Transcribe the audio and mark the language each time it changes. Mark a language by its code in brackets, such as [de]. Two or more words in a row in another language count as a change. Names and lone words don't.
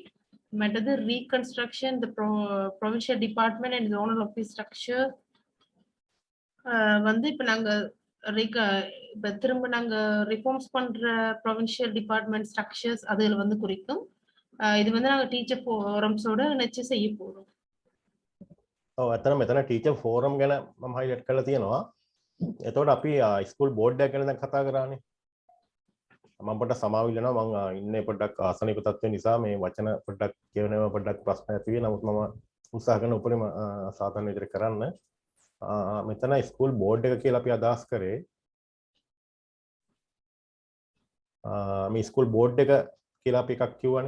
[en] மற்றது reconstruction, the provincial department and zonal office structure. [ta] வந்து இப்போ நாங்கள் இப்போ திரும்ப நாங்கள் ரிஃபார்ம்ஸ் பண்ணுற [en] provincial department structures [ta] அதில் வந்து குறிக்கும். இது வந்து நாங்கள் [en] teacher forums [ta] இணைச்சு செய்ய போகிறோம். [si] ඇතන මෙතන [en] teacher forum [si] ගැන මම හයිලයිට් කරලා තියෙනවා. එතකොට අපි [en] school board [si] එකක් ගැන දැන් කතා කරානේ. මම පොඩ්ඩක් සමාව ඉල්ලනවා, මම ඉන්නේ පොඩ්ඩක් ආසනික තත්ත්වය නිසා මේ වචන පොඩ්ඩක් කියවෙනවා, පොඩ්ඩක් ප්‍රශ්න ඇති වෙනවා. නමුත් මම උත්සාහ කරන උපරිම සාධන විදිහට කරන්න. මෙතන [en] school board [si] එක කියලා අපි අදහස් කරේ මේ [en] school board [si] එක කියලා අපි එකක් කිව්වනේ.